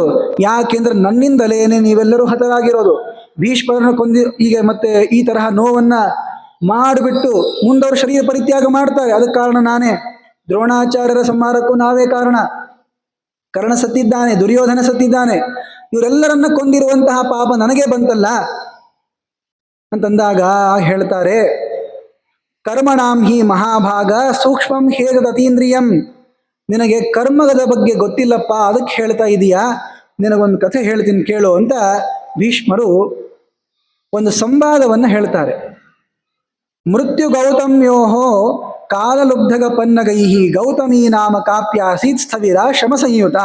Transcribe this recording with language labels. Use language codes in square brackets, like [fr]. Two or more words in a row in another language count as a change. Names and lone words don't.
[kn] ಯಾಕೆಂದ್ರೆ ನನ್ನಿಂದಲೇನೆ ನೀವೆಲ್ಲರೂ ಹತರಾಗಿರೋದು. ಭೀಷ್ಮರನ್ನು ಕೊಂದಿ ಈಗ ಮತ್ತೆ ಈ ತರಹ ನೋವನ್ನ ಮಾಡಿಬಿಟ್ಟು ಮುಂದವರು ಶರೀರ ಪರಿತ್ಯಾಗ ಮಾಡ್ತಾರೆ, ಅದಕ್ಕೆ ಕಾರಣ ನಾನೇ. ದ್ರೋಣಾಚಾರ್ಯರ ಸಂಹಾರಕ್ಕೂ ನಾವೇ ಕಾರಣ. ಕರ್ಣ ಸತ್ತಿದ್ದಾನೆ, ದುರ್ಯೋಧನ ಸತ್ತಿದ್ದಾನೆ, ಇವರೆಲ್ಲರನ್ನ ಕೊಂದಿರುವಂತಹ ಪಾಪ ನನಗೆ ಬಂತಲ್ಲ ಅಂತಂದಾಗ ಹೇಳ್ತಾರೆ, [sa] ಕರ್ಮಣಾಂ ಹಿ ಮಹಾಭಾಗ ಸೂಕ್ಷ್ಮಂ ಹೇತದತೀಂದ್ರಿಯಂ. [kn] ನಿನಗೆ ಕರ್ಮದ ಬಗ್ಗೆ ಗೊತ್ತಿಲ್ಲಪ್ಪ, ಅದಕ್ಕೆ ಹೇಳ್ತಾ ಇದೀಯಾ. ನಿನಗೊಂದು ಕಥೆ ಹೇಳ್ತೀನಿ ಕೇಳು ಅಂತ ಭೀಷ್ಮರು ಒಂದು ಸಂವಾದವನ್ನು ಹೇಳ್ತಾರೆ. [sa] ಮೃತ್ಯು ಗೌತಮ್ಯೋಹೋ ಕಾಲಲುಬ್ಧಗ ಪನ್ನಗೈಹಿ ಗೌತಮೀ ನಾಮ ಕಾಪ್ಯಾಸೀತ್ ಸ್ಥವಿರ ಶ್ರಮ ಸಂಯುತ.